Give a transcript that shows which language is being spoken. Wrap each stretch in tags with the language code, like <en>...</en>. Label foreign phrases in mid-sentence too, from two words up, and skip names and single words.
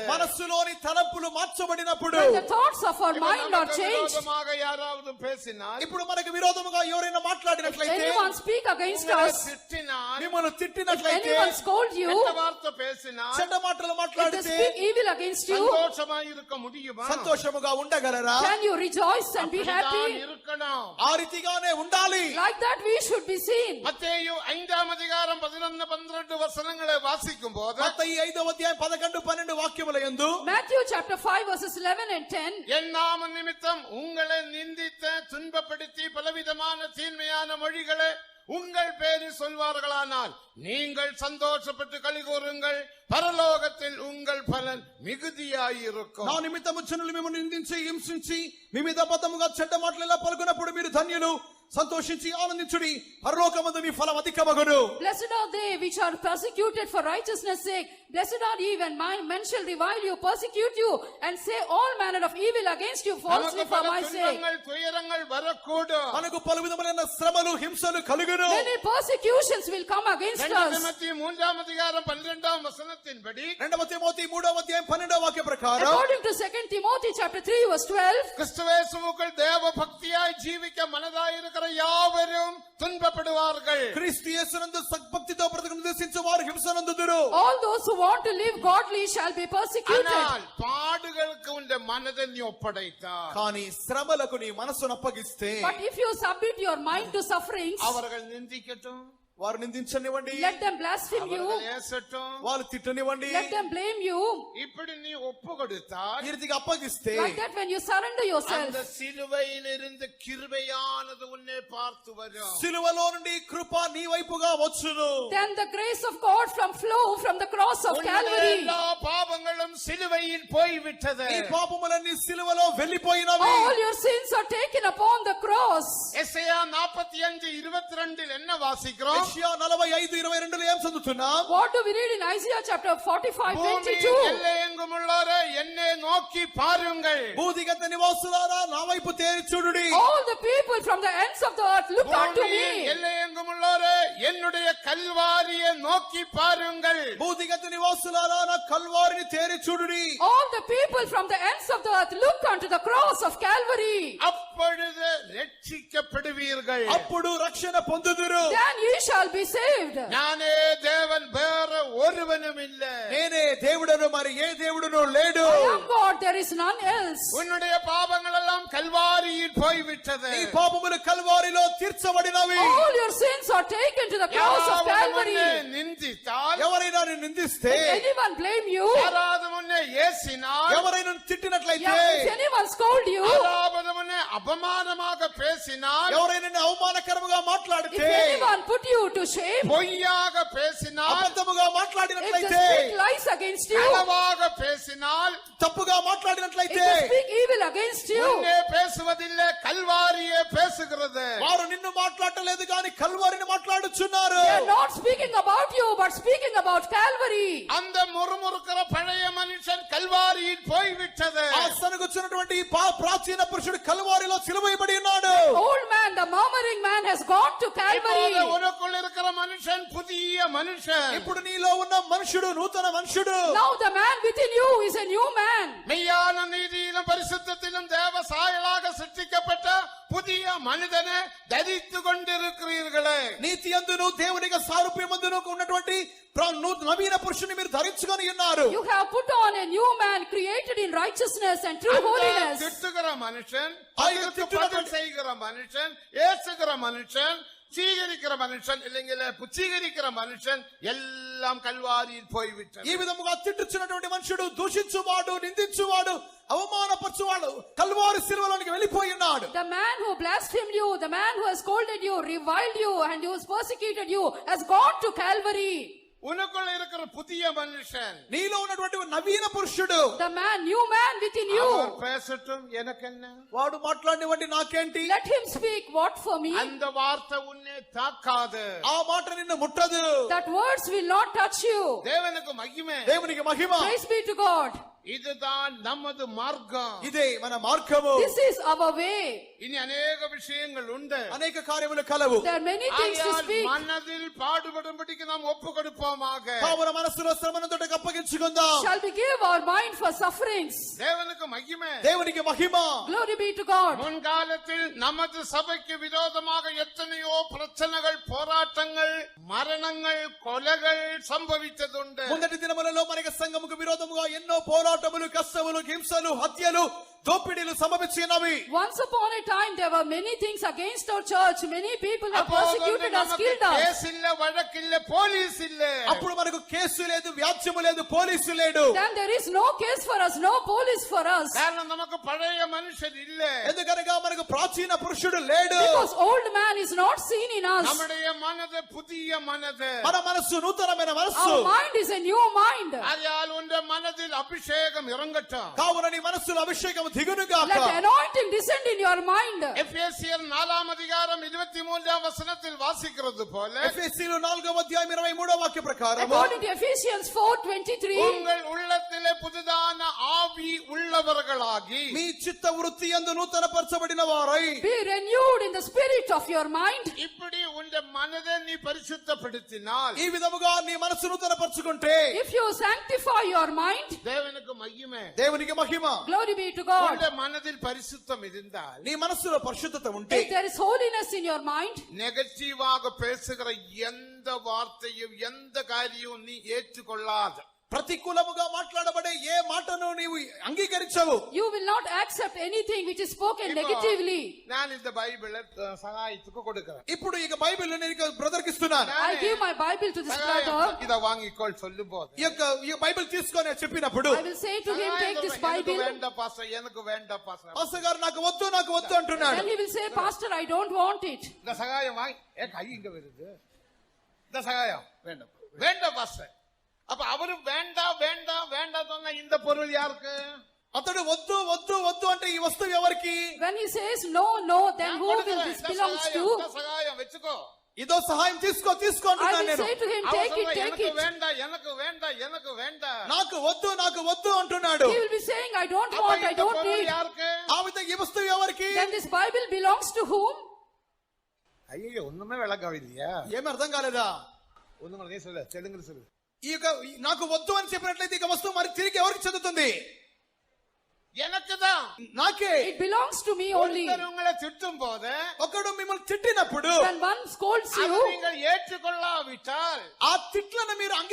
<te>మనస్సులోని తలంపులు మార్చబడినప్పుడు.</te> <en>When the thoughts of our</en> <ta>இப்ப</ta> <en>mind are</en> <ta>நமக்கு</ta> <en>changed.</en> <ta>விரோதமாக யாராவது பேசினால்,</ta> <te>ఇప్పుడు మనకు విరోధముగా ఎవరైనా మాట్లాడినట్లయితే,</te> <en>Anyone speak against</en> <ta>உங்களை</ta> <en>us,</en> <ta>திட்டினால்,</ta> <te>మిమ్మల్ని తిట్టినట్లయితే,</te> <en>anyone scold you,</en> <ta>கெட்ட வார்த்தை பேசினால்,</ta> <te>చెడ్డ మాటలు</te> <en>if they</en> <te>మాట్లాడితే</te> <en>speak evil against you,</en> <ta>சந்தோஷமா இருக்க முடியுமா?</ta> <te>సంతోషముగా ఉండగలరా?</te> <en>can you rejoice and be</en> <ta>அப்படித்தான்</ta> <en>happy?</en> <ta>இருக்கணும்.</ta> <te>ఆ రీతిగానే ఉండాలి.</te> <en>Like that we should be seen.</en> <ta>மத்தேயு 5ஆம் அதிகாரம் 11-12 வசனங்களை வாசிக்கும் போது</ta> <te>మత్తయి 5వ అధ్యాయం 11-12 వాక్యముల యందు</te> <en>Matthew chapter 5 verses 11 and 10. என் நாம நிமித்தம் உங்களை நிந்தித்த துன்பப்படுத்தி பலவிதமான தீன்மையான மொழிகளை உங்கள் பேரில் சொல்வார்களானால் நீங்கள் சந்தோஷப்பட்டு களிகூறுங்கள், பரலோகத்தில் உங்கள் பலன் மிகுதியாயிருக்கும். నా నిమిత్తము జనులు మిమ్మల్ని నిందించి హింసించి మీ మీద అబద్ధముగా చెడ్డ మాటలు ఎలా పలుకున్నప్పుడు మీరు ధన్యులు, సంతోషించి ఆనందించుడి పరలోకమందు మీ ఫలం అధికమగును. Blessed are they which are persecuted for righteousness' sake. Blessed are ye when men shall revile you, persecute you, and say all manner of evil against you falsely for my sake.</en> <ta>துயரங்கள் வரக்கூடும்.</ta> <te>మనకు పలు విధములైన శ్రమలు హింసలు కలుగును.</te> <en>Many persecutions will come against us.</en> <te>2 తిమోతి 3:12 వాక్య ప్రకారం</te> <en>According to 2 Timothy chapter 3 verse 12,</en> <ta>கிறிஸ்துவேசுவுக்குள் தேவ பக்தியாய் ஜீவிக்க மனதாயிருக்கிற யாவரும் துன்பப்படுவார்கள்.</ta> <te>క్రీస్తు యేసునందు సద్భక్తితో బ్రతుకును ఉద్దేశించు వారు హింసనందుదురు.</te> <en>all those who want to live godly shall be persecuted.</en> <ta>ஆனால் பாடுகளுக்கு உன் மனதை நீ ஒப்படைத்தால்</ta> <te>కానీ శ్రమలకు నీ మనసును అప్పగిస్తే</te> <en>But if you submit your mind to sufferings,</en> <ta>அவர்கள் நிந்திக்கட்டும்,</ta> <te>వారు నిందించనివ్వండి,</te> <en>let them blaspheme you,</en> <ta>அவர்கள் ஏசட்டும்,</ta> <te>వాళ్ళు తిట్టనివ్వండి.</te> <en>let them blame you.</en> <ta>இப்படி நீ ஒப்பு கொடுத்தால்</ta> <te>ఈ రీతిగా అప్పగిస్తే</te> <en>Like that, when you surrender yourself,</en> <ta>அந்த சிலுவையிலிருந்து கிருபையானது உன்னை பார்த்து வரும்.</ta> <te>సిలువలో నుండి కృప నీ వైపుగా వచ్చును.</te> <en>then the grace of God flow from the cross of</en> <ta>உன்னுடைய</ta> <en>Calvary.</en> <ta>எல்லா பாவங்களும் சிலுவையில் போய்விட்டது.</ta> <te>నీ పాపములన్నీ సిలువలో వెళ్ళిపోయినవి.</te> <en>All your sins are taken upon the cross.</en> <ta>எசேயா 45:22 என்ன வாசிக்கிறோம்?</ta> <te>యెషయా 45:22 ఏం చదువుతున్నాం?</te> <en>What do we read in Isaiah chapter 45:22?</en> <ta>பூமியின் எல்லையெங்குமுள்ளோரே என்னை நோக்கி பாருங்கள்.</ta> <te>భూదిగత నివాసులారా నా వైపు తేరి చూడుడి.</te> <en>All the people from the ends of the earth look unto</en> <ta>பூமியின்</ta> <en>me.</en> <ta>எல்லையெங்குமுள்ளோரே என்னுடைய கல்வாரியை நோக்கி பாருங்கள்.</ta> <te>భూదిగత నివాసులారా నా కల్వారిని తేరి చూడుడి.</te> <en>All the people from the ends of the earth look unto the cross of Calvary.</en> <ta>அப்பொழுது ரட்சிக்கப்படுவீர்கள்.</ta> <te>అప్పుడు రక్షణ పొందుదురు.</te> <en>Then ye shall be saved.</en> <ta>நானே தேவன் வேற ஒருவனும் இல்லை.</ta> <te>నేనే దేవుడను మరి ఏ దేవుడును లేడు.</te> <en>I am God, there is none else.</en> <ta>உன்னுடைய பாவங்கள் எல்லாம் கல்வாரியில் போய்விட்டது.</ta> <te>నీ పాపములు కల్వారిలో తీర్చబడినవి.</te> <en>All your sins are taken to the cross of Calvary.</en> <ta>யாராவது நிந்தித்தால்,</ta> <te>ఎవరైనా నిన్ను నిందిస్తే,</te> <en>If anyone blame you,</en> <ta>யாராவது முன்னே ஏசினால்,</ta> <te>ఎవరైనా తిట్టినట్లయితే,</te> <en>if anyone scold you,</en> <ta>யாராவது முன்னே அபமானமாக பேசினால்,</ta> <te>ఎవరైనా నిన్ను అవమానకరముగా</te> <en>if</en> <te>మాట్లాడితే,</te> <en>anyone put you to shame,</en> <ta>பொய்யாக பேசினால்,</ta> <te>అబద్ధముగా</te> <en>if they</en> <te>మాట్లాడినట్లయితే,</te> <en>speak lies against you,</en> <ta>களவாக பேசினால்,</ta> <te>తప్పుగా</te> <en>if</en> <te>మాట్లాడినట్లయితే,</te> <en>they speak evil against you,</en> <ta>முன்னே பேசுவதில்லை, கல்வாரியே பேசுகிறது.</ta> <te>వారు నిన్ను మాట్లాడలేదు కానీ కల్వారిని మాట్లాడుచున్నారు.</te> <en>they are not speaking about you, but speaking about Calvary.</en> <ta>அந்த முறுமுறுக்கிற பழைய மனுஷன் கல்வாரியில் போய்விட்டது.</ta> <te>ఆ సనుగుచున్నటువంటి ప్రాచీన పురుషుడు కల్వారిలో సిలువైబడి ఉన్నాడు.</te> <en>Old man, the murmuring man has gone to Calvary.</en> <ta>இப்போது உனக்குள் இருக்கிற மனுஷன் புதிய மனுஷன்.</ta> <te>ఇప్పుడు నీలో ఉన్న మనుషుడు నూతన మనుషుడు.</te> <en>Now the man within you is a new man.</en> <ta>மெய்யான நீதியிலும் பரிசுத்தத்திலும் தேவ சாயலாக சிருஷ்டிக்கப்பட்ட புதிய மனிதனை தரித்து கொண்டிருக்கிறீர்களே.</ta> <te>నీతి అందును దేవునిగా సారూప్యమందును ఉన్నటువంటి నవీన పురుషుని మీరు ధరించుకొని ఉన్నారు.</te> <en>You have put on a new man created in righteousness and true holiness.</en> <ta>திட்டுகிற மனுஷன், ஆயிரம் அதுக்கு பதில் செய்கிற மனுஷன், ஏசுகிற மனுஷன், சீகரிக்கிற மனுஷன், இல்லைங்கள புச்சீகரிக்கிற மனுஷன் எல்லாம் கல்வாரியில் போய்விட்டது.</ta> <te>ఈ విధముగా తిట్టుచున్నటువంటి మనుషుడు, దూషించువాడు, నిందించువాడు, అవమానపరచువాడు కల్వారి సిలువలోనికి వెళ్ళిపోయి ఉన్నాడు.</te> <en>The man who blasphemed you, the man who has scolded you, reviled you, and who has persecuted you has gone to Calvary.</en> <ta>உனக்குள்ள இருக்கிற புதிய மனுஷன்,</ta> <te>నీలో ఉన్నటువంటి నవీన పురుషుడు,</te> <en>The man, new man within you.</en> <ta>அவர் பேசட்டும், எனக்கு என்ன?</ta> <te>వాడు మాట్లాడినవంటి నాకేంటి?</te> <en>Let him speak. What for me?</en> <ta>அந்த வார்த்தை உன்னை தாக்காது.</ta> <te>ఆ మాట నిన్ను ముట్టదు.</te> <en>That words will not touch you.</en> <ta>தேவனுக்கு மகிமை.</ta> <te>దేవునికి మహిమ.</te> <en>Praise be to God.</en> <ta>இதுதான் நமது மார்க்கம்.</ta> <te>ఇదే మన మార్గము.</te> <en>This is our way.</en> <ta>இனி அநேக விஷயங்கள் உண்டு.</ta> <te>అనేక కార్యములు కలవు.</te> <en>There are many things to</en> <ta>ஆகையால்</ta> <en>speak.</en> <ta>மனதில் பாடுபடும்படிக்கு நாம் ஒப்பு கொடுப்போமாக.</ta> <te>కావున మనసులో శ్రమను తోటి అప్పగించుకుందాం.</te> <en>Shall we give our mind for sufferings?</en> <ta>தேவனுக்கு மகிமை.</ta> <te>దేవునికి మహిమ.</te> <en>Glory be to God.</en> <ta>முன்காலத்தில் நமது சபைக்கு விரோதமாக எத்தனையோ பிரச்சனைகள், போராட்டங்கள், மரணங்கள், கொலைகள் சம்பவித்ததுண்டு.</ta> <te>మొదటి దినములలో మనకి సంఘముకు విరోధముగా ఎన్నో పోరాటములు, కష్టములు, హింసలు, హత్యలు, దోపిడీలు సంభవించినవి.</te> <en>Once upon a time there were many things against our church. Many people have persecuted us, killed us.</en> <ta>கேஸ் இல்ல, வழக்கு இல்ல, போலீஸ் இல்ல.</ta> <te>అప్పుడు మనకు కేసు లేదు, వ్యాజ్యము లేదు, పోలీసు లేడు.</te> <en>Then there is no case for us, no police for us.</en> <ta>காரணம் நமக்கு பழைய மனுஷன் இல்ல.</ta> <te>ఎందుకనగా మనకు ప్రాచీన పురుషుడు లేడు.</te> <en>Because old man is not seen in us.</en> <ta>நம்முடைய மனது புதிய மனது.</ta> <te>మన మనస్సు నూతనమైన మనస్సు.</te> <en>Our mind is a new mind.</en> <ta>ஆகையால் உன் மனதில் அபிஷேகம் இறங்கட்டும்.</ta> <te>కావున నీ మనస్సులో అభిషేకం దిగును గాక.</te> <en>Let the anointing descend in your mind.</en> <ta>எபேசியர் 4 அதிகாரம் 23 வசனத்தில் வாசிக்கிறது போல</ta> <te>ఎఫెసీయులు 4వ అధ్యాయం 23వ వాక్య ప్రకారం</te> <en>According to Ephesians 4:23,</en> <ta>உங்கள் உள்ளத்திலே புதிதான ஆவி உள்ளவர்களாகி</ta> <te>మీ చిత్త వృత్తి యందు నూతనపరచబడిన వారై</te> <en>be renewed in the spirit of your mind.</en> <ta>இப்படி உன் மனதை நீ பரிசுத்தப்படுத்தினால்</ta> <te>ఈ విధముగా నీ మనసు నూతనపరచుకుంటే</te> <en>If you sanctify your mind,</en> <ta>தேவனுக்கு மகிமை.</ta> <te>దేవునికి మహిమ.</te> <en>glory be to God.</en> <ta>உன் மனதில் பரிசுத்தம் இருந்தால்</ta> <te>నీ మనసులో పరిశుద్ధత ఉంటే</te> <en>If there is holiness in your mind,</en> <ta>நெகட்டிவாக பேசுகிற எந்த வார்த்தையும் எந்த காரியமும் நீ ஏற்றுக்கொள்ளாத.</ta> <te>ప్రతికూలముగా మాట్లాడబడే ఏ మాటను నీవు అంగీకరించవు.</te> <en>you will not accept anything which is spoken negatively.</en> <ta>நான் இந்த பைபிளை சகாயத்துக்கு கொடுக்கிறேன்.</ta> <te>ఇప్పుడు ఇక బైబిల్ నేను బ్రదర్ కి ఇస్తున్నాను.</te> <en>I give my Bible to this brother.</en> <ta>இத வாங்கிக்கொள் சொல்லும் போது</ta> <te>ఈ బైబిల్ తీసుకొని చెప్పినప్పుడు</te> <en>I will say to him, take this Bible.</en> <ta>வேண்டாம் பாஸ்டர், எனக்கு வேண்டாம் பாஸ்டர்.</ta> <te>పాస్టర్ గారు నాకు వద్దు అంటున్నాడు.</te> <en>Then he will say, Pastor, I don't want it.</en> <ta>இந்த சகாயம் வாங்கி கை இங்க வருது. இந்த சகாயம் வேண்டாம் வேண்டாம் பாஸ்டர். அப்ப அவரு வேண்டாம் வேண்டாம் வேண்டாம் சொன்ன இந்த பொருள் யாருக்கு?</ta> <te>అతడు వద్దు అంటే ఈ వస్తువు ఎవరికి?</te> <en>When he says no, no, then who will this belongs to?</en> <ta>சகாயம் வெச்சுக்கோ.</ta> <te>ఇదో సహాయం తీసుకో</te> <en>I</en> <te>అంటున్నాను</te> <en>will</en> <te>నేను.</te> <en>say to him, take it, take</en> <ta>எனக்கு</ta> <en>it.</en> <ta>வேண்டாம் எனக்கு வேண்டாம் எனக்கு வேண்டாம்.</ta> <te>నాకు వద్దు అంటున్నాడు.</te> <en>He will be saying, I don't</en> <ta>அப்ப</ta> <en>want, I</en> <ta>இந்த</ta> <en>don't</en> <ta>பொருள்</ta> <en>need.</en> <ta>யாருக்கு?</ta> <te>ఆ విధంగా ఈ వస్తువు ఎవరికి?</te> <en>Then this Bible belongs to whom?</en> <ta>ஐயோ ஒண்ணுமே விளங்கவில்லையா?</ta> <te>ఏమీ అర్థం కాలేదా?</te> <ta>ஒண்ணுமே நீ சொல்லு, தெலுங்குல சொல்லு.</ta> <te>ఈ యొక్క నాకు వద్దు అని చెప్పినట్లయితే ఇక వస్తువు మరి తిరిగి ఎవరికి చెందుతుంది?</te> <ta>எனக்குதான்.</ta> <te>నాకే.</te> <en>It belongs to me only.</en> <ta>ஒருத்தர் உங்களை திட்டும் போது</ta> <te>ఒకడు మిమ్మల్ని తిట్టినప్పుడు</te> <en>When one scolds</en> <ta>அதை</ta> <en>you,</en> <ta>நீங்கள் ஏற்றுக்கொள்ளாவிட்டால்</ta> <te>ఆ తిట్లను మీరు</te> <en>if you will</en>